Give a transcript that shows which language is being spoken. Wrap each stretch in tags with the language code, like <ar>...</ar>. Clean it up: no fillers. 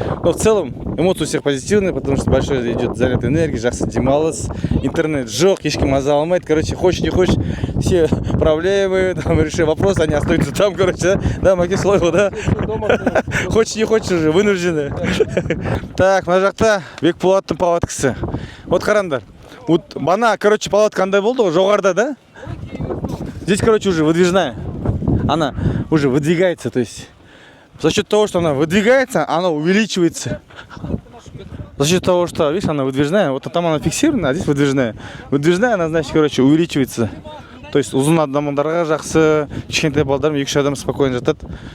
<ru>Но в целом эмоции у всех позитивные, потому что большой идет заряд энергии,</ru> <kk>жақсы демалыс, интернет жоқ, ешкім маза алмайды,</kk> <ru>короче, хочешь не хочешь, все проблемы, там, реши вопрос, они остаются там, короче, да,</ru> <kk>Маке солай ғой,</kk> <ru>да? Хочешь не хочешь уже, вынуждены.</ru> <kk>Так, мына жақта Бекболаттың палаткасы. Вот қараңдар. Вот бана, короче, палатка қандай болды ғой, жоғарда, да?</kk> <ru>Здесь, короче, уже выдвижная. Она уже выдвигается, то есть за счет того, что она выдвигается, она увеличивается. За счет того, что, видишь, она выдвижная, вот там она фиксирована, а здесь выдвижная. Выдвижная, она, значит, короче, увеличивается. То есть</ru> <kk>ұзын адамдарға жақсы, кішкентай балдармен 2-3 адам</kk> <ru>спокойно</ru> <kk>жатады.</kk>